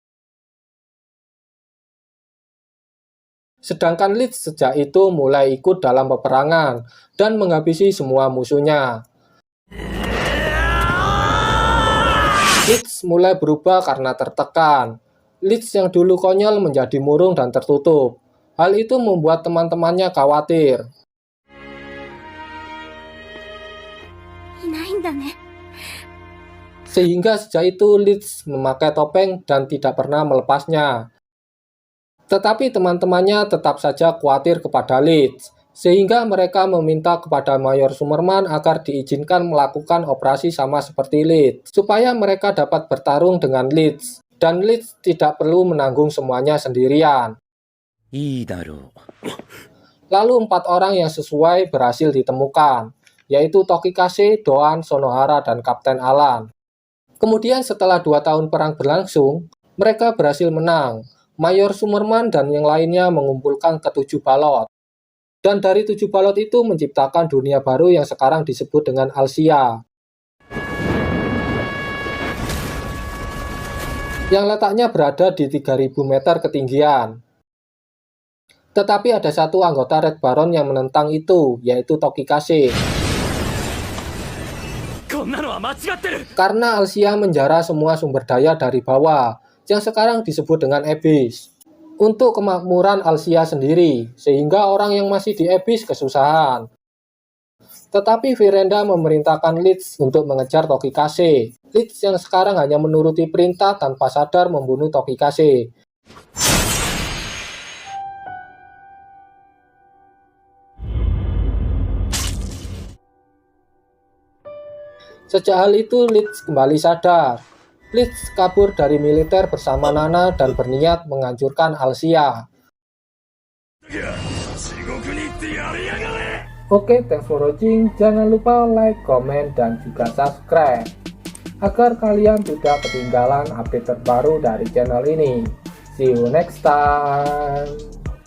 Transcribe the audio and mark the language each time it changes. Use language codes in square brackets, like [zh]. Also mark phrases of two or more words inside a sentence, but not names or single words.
[id] Sedangkan Leeds sejak itu mulai ikut dalam peperangan dan menghabisi semua musuhnya. Leeds mulai berubah karena tertekan. Leeds yang dulu konyol menjadi murung dan tertutup. Hal itu membuat teman-temannya khawatir. [ja] いないんだね。 [id] Sehingga sejak itu Leeds memakai topeng dan tidak pernah melepasnya. Tetapi teman-temannya tetap saja khawatir kepada Leeds, sehingga mereka meminta kepada Mayor Sumerman agar diizinkan melakukan operasi sama seperti Leeds, supaya mereka dapat bertarung dengan Leeds, dan Leeds tidak perlu menanggung semuanya sendirian. [ja] いいだろう。 [id] Lalu 4 orang yang sesuai berhasil ditemukan, yaitu Tokikase, Doan, Sonohara, dan Kapten Alan. Kemudian setelah 2 tahun perang berlangsung, mereka berhasil menang. Mayor Sumerman dan yang lainnya mengumpulkan ke-7 balot. Dan dari 7 balot itu menciptakan dunia baru yang sekarang disebut dengan Alsia. Yang letaknya berada di 3000 meter ketinggian. Tetapi ada satu anggota Red Baron yang menentang itu, yaitu Tokikase. [ja] こんなのは間違ってる。 [id] Karena Alsia menjara semua sumber daya dari bawah, yang sekarang disebut dengan Abyss, untuk kemakmuran Alsia sendiri, sehingga orang yang masih di Abyss kesusahan. Tetapi Virenda memerintahkan Leeds untuk mengejar Tokikase. Leeds yang sekarang hanya menuruti perintah tanpa sadar membunuh Tokikase. Sejak hal itu, Leeds kembali sadar. Leeds kabur dari militer bersama Nana dan berniat menghancurkan Alsia. [ja] 地獄に行ってやりやがれ。 [en] Oke, thanks for watching. [id] Jangan lupa like, komen, dan juga subscribe agar kalian tidak ketinggalan update terbaru dari channel ini. [en] See you next time.